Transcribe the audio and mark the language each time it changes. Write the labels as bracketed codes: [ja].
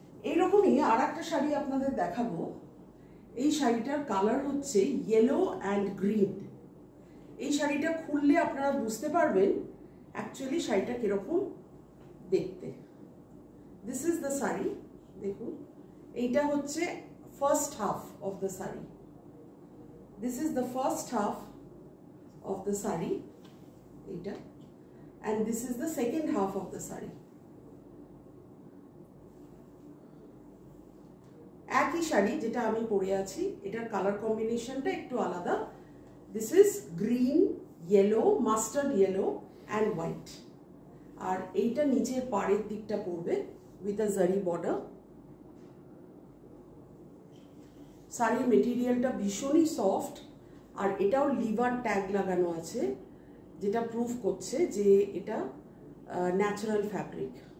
[bn] এইরকমই আর একটা শাড়ি আপনাদের দেখাবো। এই শাড়িটার কালার হচ্ছে ইয়েলো অ্যান্ড গ্রিন। এই শাড়িটা খুললে আপনারা বুঝতে পারবেন অ্যাকচুয়ালি শাড়িটা কিরকম দেখতে। [en] This is the sari. [bn] দেখুন, এইটা হচ্ছে [en] first half of the sari. This is the first half of the sari, eta, and this is the second half of the sari. [bn] একই শাড়ি যেটা আমি পরে আছি, এটার কালার কম্বিনেশনটা একটু আলাদা। [en] This is green, yellow, mustard yellow and white. [bn] আর এইটা নিচের পাড়ের দিকটা পড়বে [en] with a zari border. [bn] শাড়ির মেটেরিয়ালটা ভীষণই সফট, আর এটাও লিভার ট্যাগ লাগানো আছে যেটা প্রুফ করছে যে এটা ন্যাচারাল ফ্যাব্রিক।